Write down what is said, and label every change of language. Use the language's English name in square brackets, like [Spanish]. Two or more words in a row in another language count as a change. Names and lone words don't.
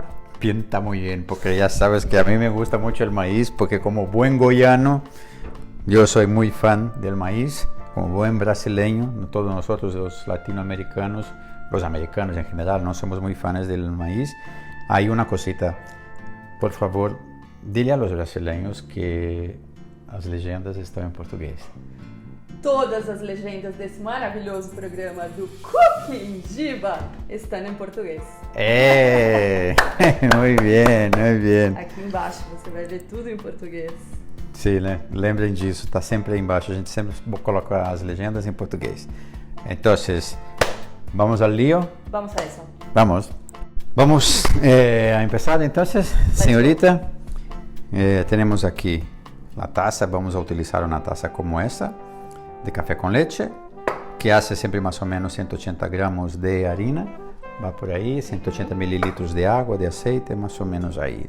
[Spanish] Pinta muy bien, porque ya sabes que a mí me gusta mucho el maíz, porque como buen goiano, yo soy muy fan del maíz, como buen brasileño, todos nosotros los latinoamericanos, los americanos en general, no somos muy fans del maíz. Hay una cosita, por favor, dile a los brasileños que las leyendas están en portugués. [Portuguese] Todas as legendas desse maravilhoso programa do Coquimjiba estão em português. [Spanish] Muy bien, muy bien. [Portuguese] Aqui embaixo você vai ver tudo em português. Sim, né? Lembrem disso, está sempre aí embaixo, a gente sempre coloca as legendas em português. [Spanish] Então, vamos al lío? Vamos a eso. Vamos. Vamos a empezar entonces, señorita. Tenemos aquí la taza, vamos a utilizar una taza como esta de café con leche, que hace siempre más o menos 180 gramos de harina, va por ahí, 180 mililitros de agua, de aceite, más o menos ahí.